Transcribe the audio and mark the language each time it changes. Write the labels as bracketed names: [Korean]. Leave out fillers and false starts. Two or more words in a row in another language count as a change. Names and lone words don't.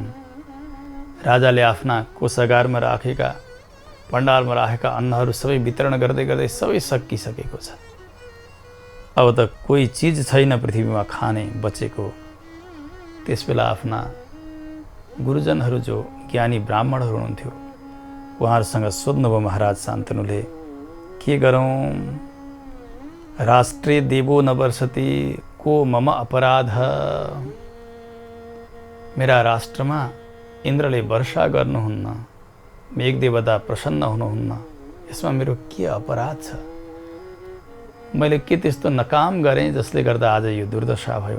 [Nepali] राजाले आफ्ना कोषागारमा राखेका, पण्डालमा राखेका अन्नहरू सबै वितरण गर्दै गर्दै सबै सकिसकेको छ। अब त कोही चिज छैन पृथ्वीमा खाने बचेको। त्यसबेला आफ्ना गुरुजनहरू जो ज्ञानी ब्राह्मणहरू हुनुहुन्थ्यो, उहाँहरूसँग सोध्नुभयो महाराज शान्तनुले, के गरौँ? [Sanskrit] राष्ट्रे देवो न वर्षति को मम अपराध। [Nepali] मेरा राष्ट्रमा इन्द्रले वर्षा गर्नुहुन्न, मेघदेवता प्रसन्न हुनुहुन्न, यसमा मेरो के अपराध छ? मैले के त्यस्तो नकाम गरेँ जसले गर्दा आज यो दुर्दशा भयो?